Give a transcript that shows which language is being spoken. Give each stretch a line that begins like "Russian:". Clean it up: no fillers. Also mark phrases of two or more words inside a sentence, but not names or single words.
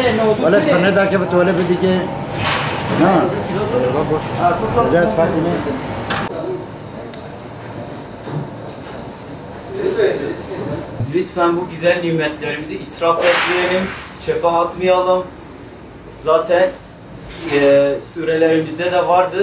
Arabic: ولا استنى كيف تولد بدك نعم جاهز فاطمة
Turkish: Lütfen bu güzel nimetlerimizi israf etmeyelim, çöpe atmayalım. Zaten surelerimizde de vardır.